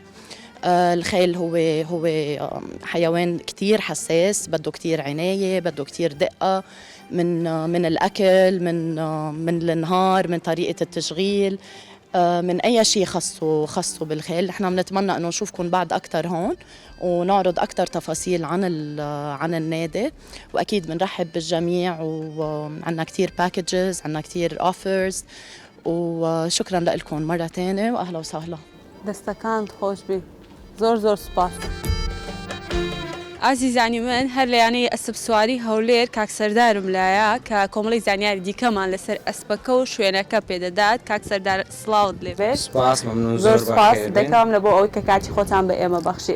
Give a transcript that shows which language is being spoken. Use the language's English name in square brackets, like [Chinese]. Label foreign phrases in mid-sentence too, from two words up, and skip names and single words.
[Arabic] الخيل هو حيوان كتير حساس، بده كتير عناية، بده كتير دقة من الأكل، من النهار، من طريقة التشغيل، من أي شيء خصو بالخيل. نحن بنتمنى إنه نشوفكم بعد أكتر هون ونعرض أكتر تفاصيل عن النادي، وأكيد بنرحب بالجميع وعنا كتير packages، عنا كتير offers، وشكرا لكم مرة تانية وأهلا وسهلا. [Central Kurdish] دەستەکانت خۆش بێ. زۆر سوپاس. ئازیزانی من هەر لە یانەی ئەسپ سواری هەولێر کاک سەردارم لایە کە کۆمەڵی زانیاری دیکەمان لەسەر ئەسپەکە و شوێنەکە پێدەدات. کاک سەردار سڵاوت لێبێت. سپاس مەمنون، زۆر سپاس دەکەم لە بۆ ئەوەی کە کاتی خۆتان بە ئێمە بەخشی.